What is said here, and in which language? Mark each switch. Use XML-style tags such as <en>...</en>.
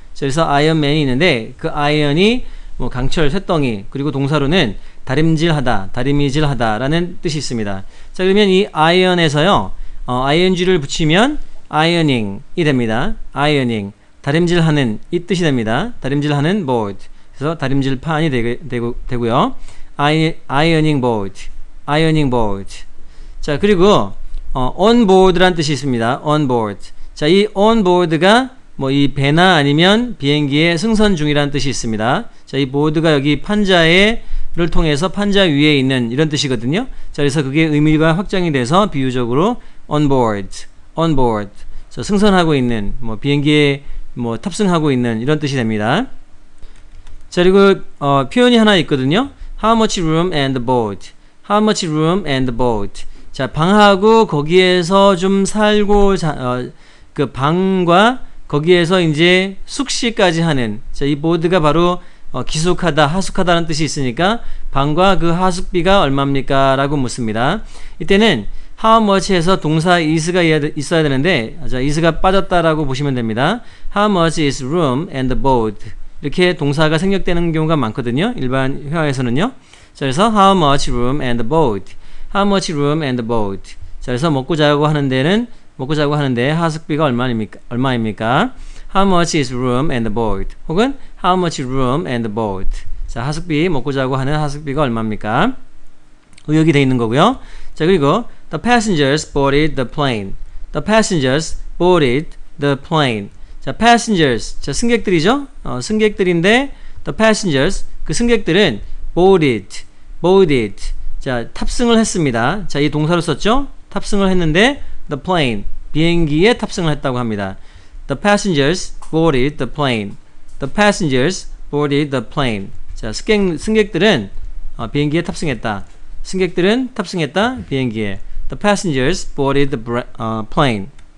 <ko>그래서 아이언맨이 있는데 그 아이언이 뭐 강철, 쇳덩이, 그리고 동사로는 다림질하다라는 뜻이 있습니다. 자, 그러면 이 아이언에서요, ing를 붙이면 ironing이 됩니다. ironing, 다림질하는 이 뜻이 됩니다. 다림질하는 board. 그래서 다림질판이 되고요.</ko> <en>ironing board, ironing board.</en> <ko>자, 그리고 on board라는 뜻이 있습니다.</ko> <en>on board.</en> <ko>자, 이 on board가 뭐 이 배나 아니면 비행기에 승선 중이라는 뜻이 있습니다. 자, 이 보드가 여기 판자를 통해서 판자 위에 있는 이런 뜻이거든요. 자, 그래서 그게 의미가 확장이 돼서 비유적으로</ko> <en>on board, on board.</en> <ko>자, 승선하고 있는, 뭐 비행기에 뭐 탑승하고 있는 이런 뜻이 됩니다. 자, 그리고 표현이 하나 있거든요.</ko> <en>How much room and board? How much room and board?</en> <ko>자, 방하고 거기에서 좀 살고 그 방과 거기에서 이제 숙식까지 하는, 자, 이 보드가 바로 기숙하다, 하숙하다는 뜻이 있으니까 방과 그 하숙비가 얼마입니까? 라고 묻습니다. 이때는 how much에서 동사 is가 있어야 되는데, 자, is가 빠졌다라고 보시면 됩니다.</ko> <en>How much is room and board?</en> <ko>이렇게 동사가 생략되는 경우가 많거든요. 일반 회화에서는요. 자, 그래서</ko> <en>how much room and board? How much room and board?</en> <ko>자, 그래서 먹고 자고 하는데 하숙비가 얼마입니까?</ko> <en>How much is room and board?</en> <ko>혹은</ko> <en>how much room and board?</en> <ko>자, 하숙비 먹고 자고 하는 하숙비가 얼마입니까? 의역이 돼 있는 거고요. 자, 그리고</ko> <en>the passengers boarded the plane. The passengers boarded the plane.</en> <ko>자, passengers. 자, 승객들이죠? 승객들인데 the passengers. 그 승객들은 boarded. 자, 탑승을 했습니다. 자, 이 동사로 썼죠? 탑승을 했는데</ko> <en>the plane.</en> <ko>비행기에 탑승을 했다고 합니다.</ko> <en>The passengers boarded the plane. The passengers boarded the plane.</en> <ko>자, 승객들은 비행기에 탑승했다. 승객들은 탑승했다. 비행기에.</ko> <en>The passengers boarded the plane.</en>